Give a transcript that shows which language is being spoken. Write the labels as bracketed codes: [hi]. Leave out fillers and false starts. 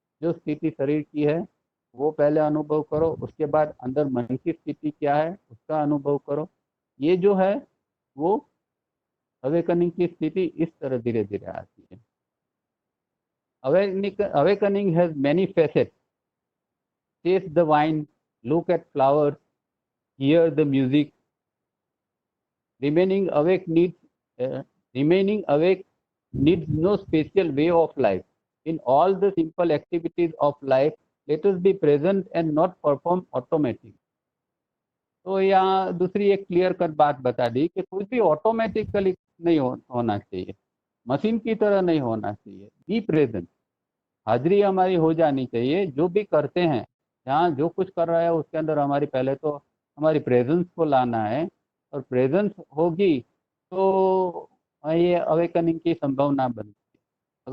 [hi] जो स्थिति शरीर की है वो पहले अनुभव करो, उसके बाद अंदर मन की स्थिति क्या है उसका अनुभव करो। ये जो है वो अवेकनिंग की स्थिति इस तरह धीरे धीरे आती है। [en] Awakening has many facets. Taste the wine, look at flowers, hear the music. Remaining awake needs uh, remaining awake needs no special way of life. In all the simple activities of life, let us be present and not perform automatic. [hi] तो यहाँ दूसरी एक clear cut बात बता दी कि कुछ भी automatically नहीं होना चाहिए, मशीन की तरह नहीं होना चाहिए। [en] be present, [hi] हाजिरी हमारी हो जानी चाहिए। जो भी करते हैं, जहाँ जो कुछ कर रहा है उसके अंदर हमारी पहले तो हमारी प्रेजेंस को लाना है, और प्रेजेंस होगी तो ये अवेकनिंग की संभावना बनती है।